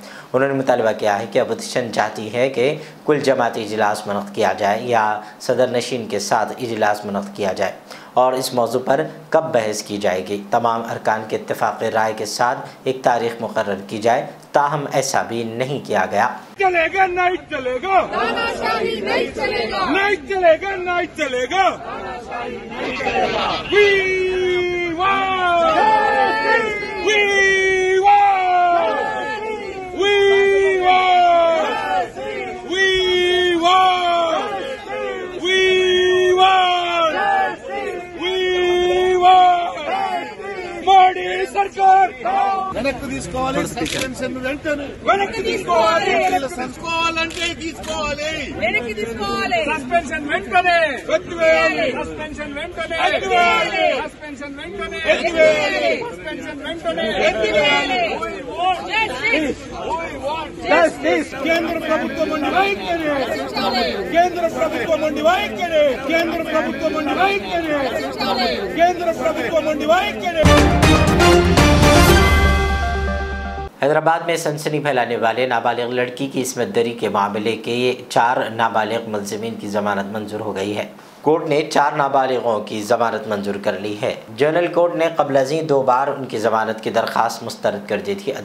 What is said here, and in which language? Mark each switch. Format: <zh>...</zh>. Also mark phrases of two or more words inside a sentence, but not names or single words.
<ur>اُنہوں نے مطالبہ کیا ہے کہ اپوزیشن چاہتی ہے کہ کل جماعتی اجلاس منعقد کیا جائے یا صدر نشین کے ساتھ اجلاس منعقد کیا جائے اور اس موضوع پر کب بحث کی جائے گی. تمام ارکان کے اتفاق رائے کے ساتھ ایک تاریخ مقرر کی جائے، تاہم ایسا بھی نہیں کیا گیا. چلے گا نہیں چلے گا، نہیں چلے گا، نہیں چلے گا، نہیں چلے گا.</ur> <en>We want, we want, we want, we want, we want, we want.</en> <te>मोदी सरकार వెనక్కి తీసుకోవాలి, సస్పెన్షన్ వెంటనే వెనక్కి తీసుకోవాలి, తీసుకోవాలంటే తీసుకోవాలి, వెనక్కి తీసుకోవాలి, సస్పెన్షన్ వెంటనే ఎత్తివేయాలి, సస్పెన్షన్ వెంటనే ఎత్తివేయాలి, సస్పెన్షన్ వెంటనే ఎత్తివేయాలి, సస్పెన్షన్ వెంటనే ఎత్తివేయాలి. జస్టిస్ కేంద్ర ప్రభుత్వం ఉండి వైఖరి, కేంద్ర ప్రభుత్వం ఉండి వైఖరి, కేంద్ర ప్రభుత్వం ఉండి వైఖరి, కేంద్ర ప్రభుత్వం ఉండి వైఖరి।</te> <ur>حیدرآباد میں سنسنی پھیلانے والے نابالغ لڑکی کی عصمت دری کے معاملے کے 4 نابالغ ملزمین کی ضمانت منظور ہو گئی ہے. کورٹ نے 4 نابالغوں کی ضمانت منظور کر لی ہے. جنرل کورٹ نے قبل ازیں 2 بار ان کی ضمانت کی درخواست مسترد کر دی تھی.</ur>